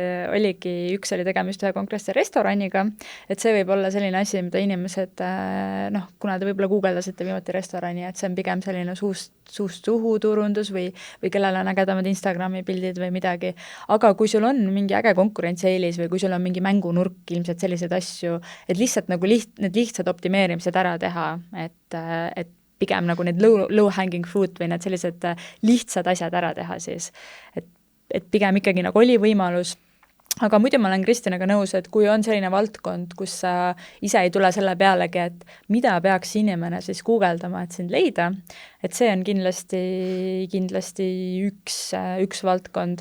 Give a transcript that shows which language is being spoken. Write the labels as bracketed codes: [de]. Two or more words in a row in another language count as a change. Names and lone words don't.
[et] üks oli tegemist ühe konkreetse restoraniga, et see võib olla selline asi, mida inimesed, kuna te võib-olla guugeldasite viimati restorani, et see on pigem selline suust suhu turundus või kellel on ägedamad Instagrami pildid või midagi, aga kui sul on mingi äge konkurentsieelis või kui sul on mingi mängunurk, ilmselt selliseid asju, et lihtsalt nagu need lihtsad optimeerimised ära teha, et pigem nagu need [en] low hanging fruit [et] või need sellised lihtsad asjad ära teha siis, et pigem ikkagi nagu oli võimalus. Aga muidu ma olen Kristinaga nõus, et kui on selline valdkond, kus sa ise ei tule selle pealegi, et mida peaks inimene siis guugeldama, et sind leida, et see on kindlasti üks valdkond.